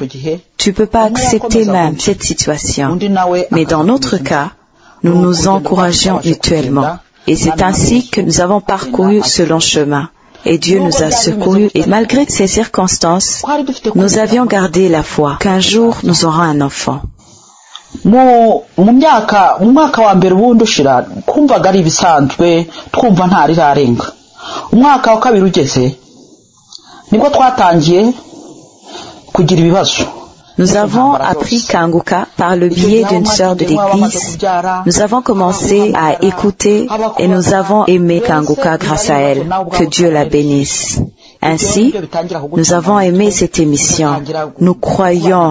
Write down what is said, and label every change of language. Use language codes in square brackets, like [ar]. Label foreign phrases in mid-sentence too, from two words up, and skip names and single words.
[fr] Tu ne peux pas accepter même cette situation. Mais dans notre cas, nous nous encourageons mutuellement. Et c'est ainsi que nous avons parcouru ce long chemin. Et Dieu nous a secourus. Et malgré ces circonstances, nous avions gardé la foi qu'un jour nous aurons un enfant. [rw] mu mwaka wa mbere ubundi ushira kumvaga ari ibisanzwe twumva ntari rarenga. Umwaka wa kabiri ugeze nibwo twatangiye kugira ibibazo. [fr] Nous avons appris Kanguka par le biais d'une sœur de l'église. Nous avons commencé à écouter et nous avons aimé Kanguka grâce à elle. Que Dieu la bénisse. Ainsi, nous avons aimé cette émission. Nous croyons.